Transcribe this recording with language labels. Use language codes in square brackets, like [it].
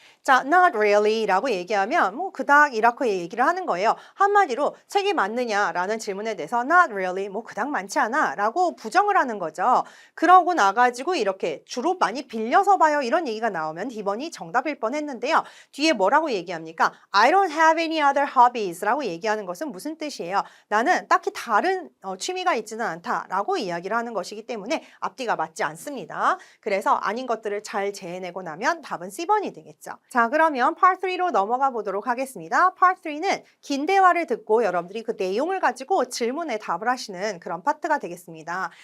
[ko] 자, [en] not really [ko] 라고 얘기하면 뭐 그닥 이렇게 얘기를 하는 거예요. 한마디로 책이 많느냐라는 질문에 대해서 [en] not really [ko] 뭐 그닥 많지 않아 라고 부정을 하는 거죠. 그러고 나가지고 이렇게 주로 많이 빌려서 봐요 이런 얘기가 나오면 D번이 정답일 뻔했는데요. 뒤에 뭐라고 얘기합니까? [en] I don't have any other hobbies [ko] 라고 얘기하는 것은 무슨 뜻이에요? 나는 딱히 다른 취미가 있지는 않다 라고 이야기를 하는 것이기 때문에 앞뒤가 맞지 않습니다. 그래서 아닌 것들을 잘 제해내고 나면 답은 C번이 되겠죠. 자, 그러면 Part 3로 넘어가 보도록 하겠습니다. Part 3는 긴 대화를 듣고 여러분들이 그 내용을 가지고 질문에 답을 하시는 그런 파트가 되겠습니다.